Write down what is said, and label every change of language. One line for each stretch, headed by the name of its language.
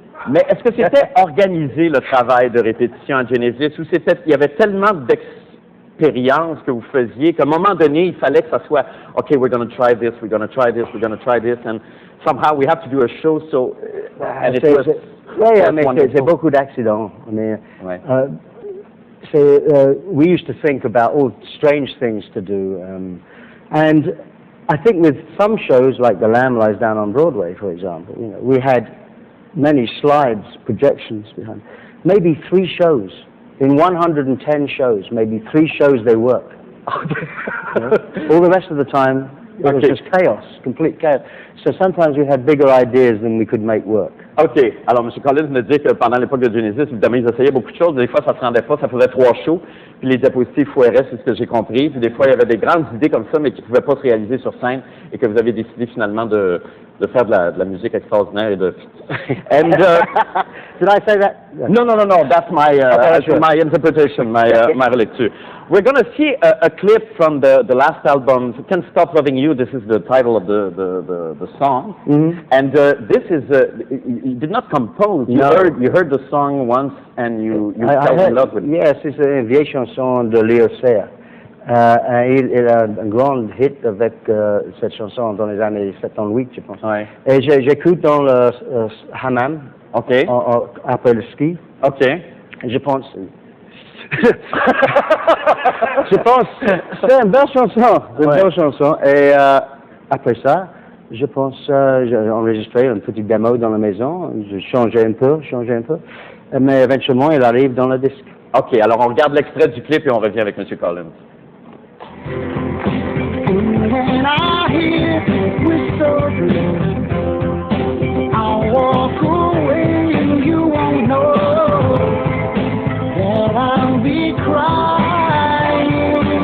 French: Mais est-ce que c'était organisé le travail de répétition à Genesis ou il y avait tellement d'expérience que vous faisiez qu'à un moment donné, il fallait que ça soit,
English: OK, we're going to try this, we're going to try this, we're going to try this, and somehow we have to do a show, so, and it was...
French: Oui, mais c'est beaucoup d'accidents.
English: We used to think about all strange things to do. And I think with some shows, like The Lamb Lies Down on Broadway, for example, we had many slides, projections behind. Maybe 3 shows. In 110 shows, maybe 3 shows they work. All the rest of the time, it was just chaos, complete chaos. So sometimes we had bigger ideas than we could make work.
French: OK. Alors, M. Collins me dit que pendant l'époque de Genesis, évidemment, ils essayaient beaucoup de choses. Des fois, ça ne se rendait pas, ça faisait 3 shows. Puis les diapositives foiraient, c'est ce que j'ai compris. Puis des fois, il y avait des grandes idées comme ça, mais qui ne pouvaient pas se réaliser sur scène et que vous avez décidé finalement de faire de la musique extraordinaire et de...
English: And, did I say that? No. That's my interpretation, my lecture. We're going to see a clip from the last album, Can't Stop Loving You. This is the title of the song. Mm-hmm. And this is, you did not compose. No. You heard the song once and you fell in love with it.
French: Yes, c'est une vieille chanson de Léo Serre. Il a un grand hit avec cette chanson dans les années 78, je pense. Ouais. Et j'écoute dans le hammam, OK. après le ski. OK. Je pense... c'est une belle chanson. Et après ça, Je pense, j'ai enregistré une petite démo dans la maison, j'ai changé un peu, mais éventuellement il arrive dans le disque. OK, alors on regarde l'extrait du clip et on revient avec M. Collins.
English: When I hear whispers, I'll walk away and you won't know that I'll be crying.